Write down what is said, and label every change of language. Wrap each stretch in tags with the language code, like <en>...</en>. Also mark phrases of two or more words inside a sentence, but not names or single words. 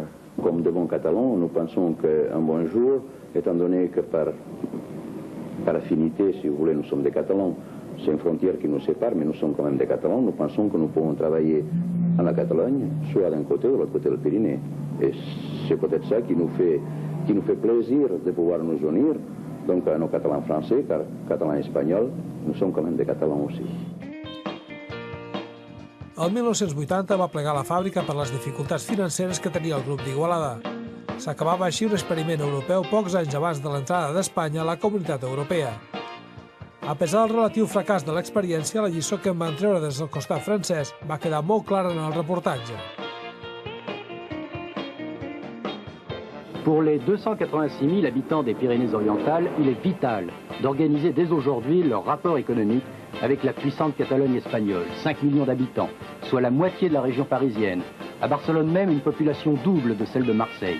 <fr>Comme de bons Catalans, nous pensons qu'un bon jour, étant donné que par affinité, si vous voulez, nous sommes des Catalans, c'est une frontière qui nous sépare, mais nous sommes quand même des Catalans, nous pensons que nous pouvons travailler en la Catalogne, soit d'un côté ou de l'autre côté des Pyrénées. Et c'est peut-être ça qui nous fait plaisir de pouvoir nous unir, donc à nos Catalans français, car Catalans et Espagnols, nous sommes quand même des Catalans aussi.</fr> <ca>El 1980 va plegar la fàbrica per les dificultats financeres que tenia el grup d'Igualada. S'acabava així un experiment europeu pocs anys abans de l'entrada d'Espanya a la Comunitat Europea. A pesar del relatiu fracàs de l'experiència, la lliçó que en van treure des del costat francès va quedar molt clara en el reportatge.</ca> <fr>Pour les 286 000 habitants des Pyrénées-Orientales, il est vital d'organiser dès aujourd'hui leur rapport économique avec la puissante Catalogne espagnole, 5 millions d'habitants, soit la moitié de la région parisienne. À Barcelone même, une population double de celle de Marseille.</fr>